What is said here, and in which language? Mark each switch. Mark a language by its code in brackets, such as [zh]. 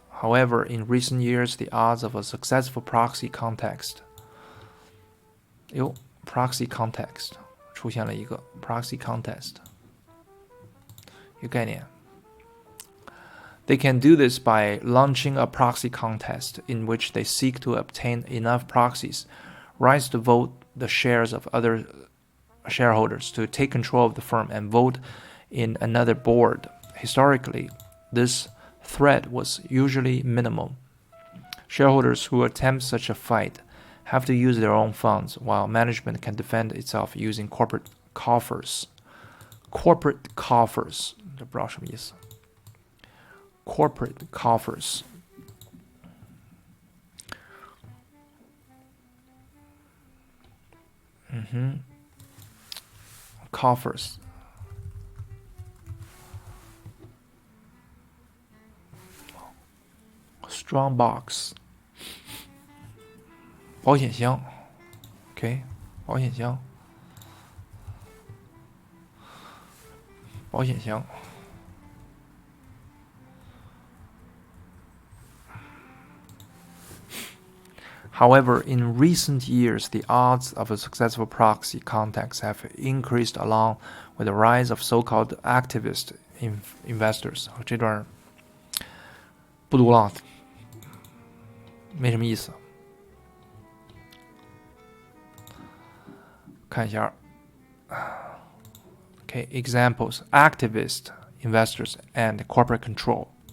[en] However, in recent years, the odds of a successful proxy contest. [zh] Proxy contest 出现了一个 proxy contest， 一个概念。 [en] They can do this by launching a proxy contest in which they seek to obtain enough proxies, rise to vote the shares of other shareholders to take control of the firm and vote in another board. Historically, this threat was usually minimal. Shareholders who attempt such a fight have to use their own funds, while management can defend itself using corporate coffers. [zh] Corporate coffers, 这不知道什么意思。 [en] Corporate coffers. Coffers. Strong box. [zh] 保险箱 OK 保险箱保险箱 [en] However, in recent years, the odds of a successful proxy contacts have increased along with the rise of so-called activist investors. [zh] 这段不读了，没什么意思。看一下。 [en] Okay, examples: activist, investors, and corporate control.